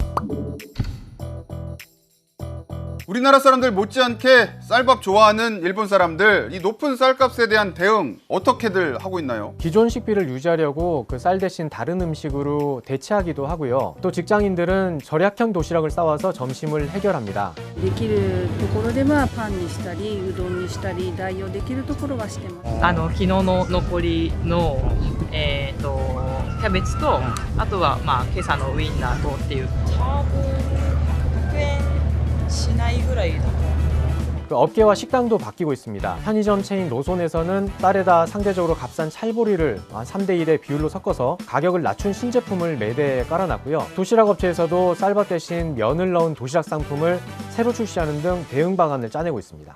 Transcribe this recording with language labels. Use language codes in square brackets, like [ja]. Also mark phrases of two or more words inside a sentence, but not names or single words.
[ko] 우리나라 사람들 못지않게 쌀밥 좋아하는 일본 사람들, 이 높은 쌀값에 대한 대응 어떻게들 하고 있나요? 기존 식비를 유지하려고 그 쌀 대신 다른 음식으로 대체하기도 하고요. 또 직장인들은 절약형 도시락을 싸와서 점심을 해결합니다. [ja] できるところではパンにしたりうどんにしたり代用できるところはしてます。昨日の残りのキャベツと、あとはまあ今朝のウインナーとっていう。多分100円しないぐらいだと思う。 [ko] 그 업계와 식당도 바뀌고 있습니다. 편의점 체인 로손에서는 쌀에다 상대적으로 값싼 찰보리를 한 3대1의 비율로 섞어서 가격을 낮춘 신제품을 매대에 깔아놨고요. 도시락 업체에서도 쌀밥 대신 면을 넣은 도시락 상품을 새로 출시하는 등 대응 방안을 짜내고 있습니다.